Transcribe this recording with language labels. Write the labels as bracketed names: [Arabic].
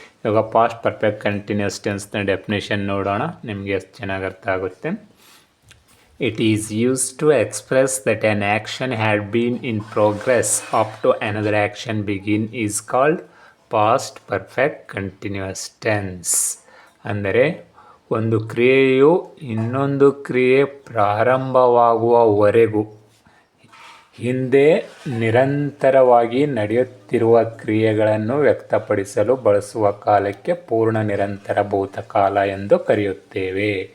[Kannada] ಇವಾಗ past perfect continuous ಟೆನ್ಸ್ನ definition ನೋಡೋಣ, ನಿಮಗೆ ಎಷ್ಟು ಚೆನ್ನಾಗಿ ಅರ್ಥ ಆಗುತ್ತೆ. [English] It is used to express that an action had been in progress up to another action begin is called past perfect continuous tense. [Kannada] ಅಂದರೆ ಒಂದು ಕ್ರಿಯೆಯು ಇನ್ನೊಂದು ಕ್ರಿಯೆ ಪ್ರಾರಂಭವಾಗುವವರೆಗೂ ಹಿಂದೆ ನಿರಂತರವಾಗಿ ನಡೆಯುತ್ತಿರುವ ಕ್ರಿಯೆಗಳನ್ನು ವ್ಯಕ್ತಪಡಿಸಲು ಬಳಸುವ ಕಾಲಕ್ಕೆ ಪೂರ್ಣ ನಿರಂತರ ಭೂತಕಾಲ ಎಂದು ಕರೆಯುತ್ತೇವೆ.